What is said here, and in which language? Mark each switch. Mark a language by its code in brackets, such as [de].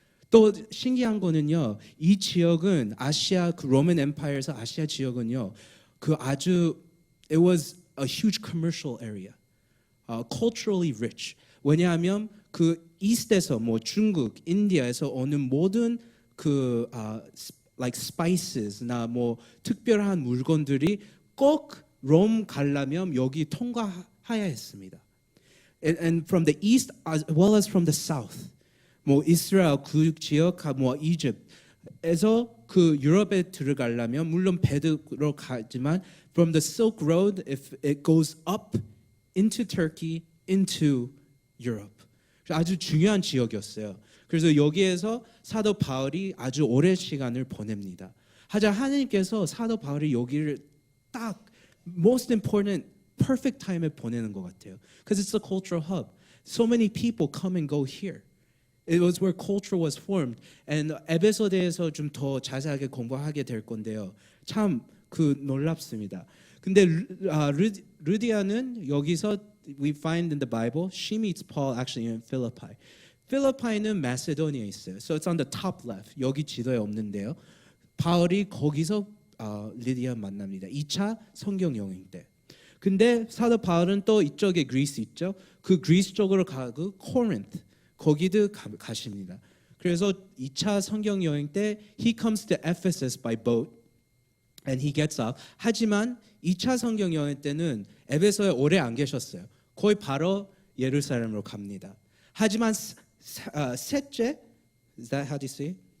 [ko] 또 신기한 거는요, 이 지역은 아시아 그 로만 엠파이어에서 아시아 지역은요, 그 아주 [en] it was a huge commercial area, culturally rich. [ko] 왜냐하면 그 이스트에서 뭐 중국, 인디아에서 오는 모든 그 like spices나 뭐 특별한 물건들이 꼭 롬 가려면 여기 통과해야 했습니다. [en] And from the east as well as from the south. [ko] 뭐 이스라엘 그 지역, 뭐 이집트에서 그 유럽에 들어가려면 물론 배로 가지만 [en] from the Silk Road, if it goes up into Turkey, into Europe. [ko] 아주 중요한 지역이었어요. 그래서 여기에서 사도 바울이 아주 오랜 시간을 보냅니다. 하자 하나님께서 사도 바울이 여기를 딱 [en] most important, perfect time [ko] 에 보내는 것 같아요. [en] Because it's a cultural hub. So many people come and go here. It was where culture was formed. [ko] And 에베소대에서 좀 더 자세하게 공부하게 될 건데요. 참 그 놀랍습니다. 근데 르디아는 여기서 [en] we find in the Bible, she meets Paul actually in Philippi. [ko] 필리파이는 마세도니아에 있어요. [en] So it's on the top left. [ko] 여기 지도에 없는데요. 바울이 거기서 리디아 만납니다. 2차 성경 여행 때. 근데 사도 바울은 또 이쪽에 그리스 있죠. 그 그리스 쪽으로 가고 코린트 거기도 가십니다. 그래서 2차 성경 여행 때 [en] he comes to Ephesus by boat and he gets up. [ko] 하지만 2차 성경 여행 때는 에베소에 오래 안 계셨어요. 거의 바로 예루살렘으로 갑니다. 하지만 셋째, [en] is that how do you say?